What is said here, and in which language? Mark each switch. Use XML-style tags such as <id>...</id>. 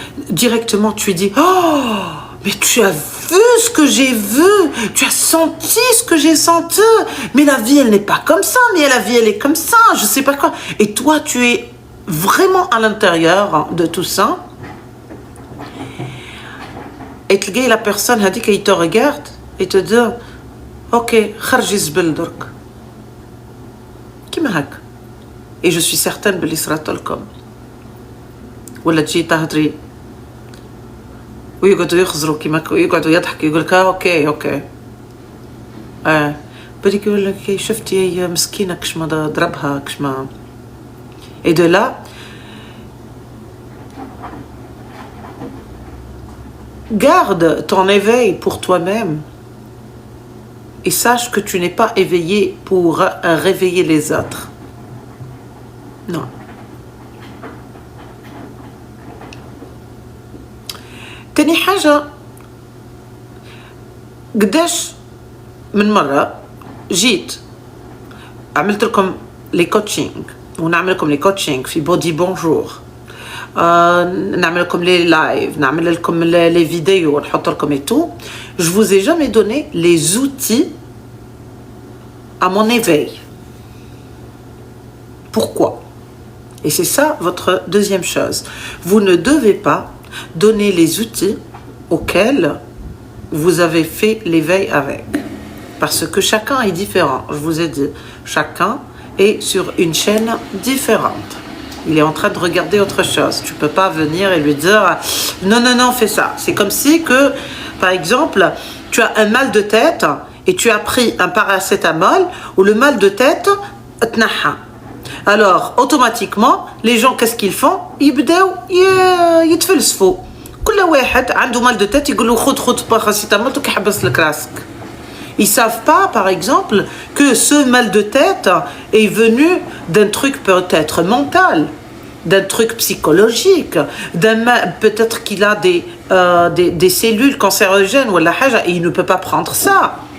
<fr>Directement, tu dis, oh, mais tu as vu ce que j'ai vu, tu as senti ce que j'ai senti, mais la vie, elle n'est pas comme ça, mais la vie, elle est comme ça, je sais pas quoi. Et toi, tu es vraiment à l'intérieur de tout ça. Et la personne a dit qu'il te regarde et te dit ok,</fr> <ar>خرجي الزبل درك كيما هكا.</ar> <fr>Et je suis certaine</fr> <ar>باللي صرات لكم ولا تجي تهضري ويقعدوا يخزروا كيما يقعدوا يضحكوا يقول لك اوكي بدي يقول لك شفتي مسكينه كش ما ضربها كش ما.</ar> <fr>Et de là, garde ton éveil pour toi-même et sache que tu n'es pas éveillé pour réveiller les autres. Non.</fr> <ar>تاني حاجة قداش من مرة جيت عملت لكم لي كوتشينغ ونعمل لكم لي كوتشينغ في بودي بونجور، نعمل لكم لي لايف، نعمل لكم لي فيديو ونحط لكم</ar> <fr>et tout. Je vous ai jamais donné les outils à mon éveil. Pourquoi? Et c'est ça votre deuxième chose. Vous ne devez pas donner les outils auxquels vous avez fait l'éveil avec. Parce que chacun est différent. Je vous ai dit, chacun est sur une chaîne différente. Il est en train de regarder autre chose. Tu peux pas venir et lui dire non, fais ça. C'est comme si que, par exemple, tu as un mal de tête et tu as pris un paracétamol où le mal de tête تنحى. Alors, automatiquement, les gens, qu'est-ce qu'ils font?</fr> <ar>يبداو يتفلسفوا. كل واحد عنده mal de tête يقول له خذ paracétamol وكيحبس لك راسك.</ar> <fr>Ils ne savent pas, par exemple, que ce mal de tête est venu d'un truc peut-être mental. d'un truc psychologique, peut-être qu'il a des cellules cancérogènes ou la haja, et il ne peut pas prendre ça.</fr>